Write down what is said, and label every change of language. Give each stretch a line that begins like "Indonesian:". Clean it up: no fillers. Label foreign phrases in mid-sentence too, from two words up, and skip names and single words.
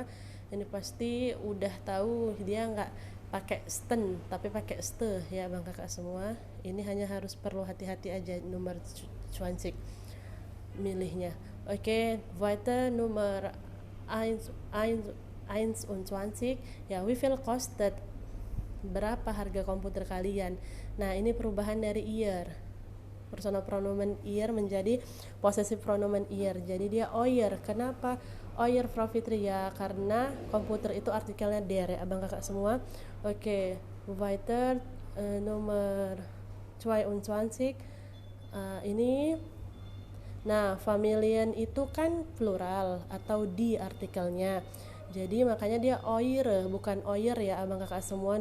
Indonesian: Ini pasti udah tahu, dia nggak pakai sten tapi pakai ste ya bang kakak semua. Ini hanya harus perlu hati-hati aja nomor 20 milihnya. Oke, weiter nomor 21 ya,
German: wie viel kostet,
Indonesian: berapa harga komputer kalian. Nah, ini perubahan dari ihr, personal pronomen ihr menjadi possessive pronomen ihr, jadi dia euer. Kenapa euer Prof Fitri? Ya karena komputer itu artikelnya der ya abang kakak semua. Oke, weiter nomor 22 ini. Nah, familien itu kan plural atau di artikelnya, jadi makanya dia eure bukan euer ya abang kakak semua.